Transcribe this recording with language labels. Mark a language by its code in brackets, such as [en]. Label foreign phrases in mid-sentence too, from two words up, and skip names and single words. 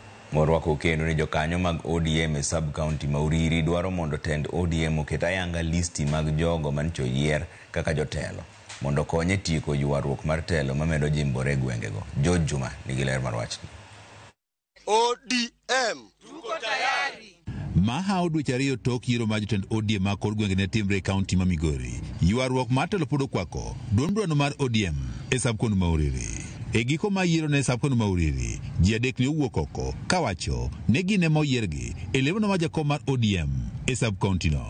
[luo] Morwako kendo ni jokanyo mag ODM e sub-county ma Uriri dwaro mondo tend ODM oket ayanga listi mag jogo mancho yier kaka jotelo mondo konye tieko ywaruok mar telo mamedo jimbore gwengego. George Juma nigi ler mar wachni. [sw] ODM tuko tayari. [luo] Maha odweche ariyo tok yiero mar jotend ODM ma kor gwenge ne timre e kaunti ma Migori. Ywaruok mar telo pod okwako duond mar ODM e sub-county ma Uriri. E giko ma yiero ne sub-county ma Uriri, ji adek ne owuok oko kawacho ne gin ema oyiergi e lemono mar jakom mar ODM e sub-county no.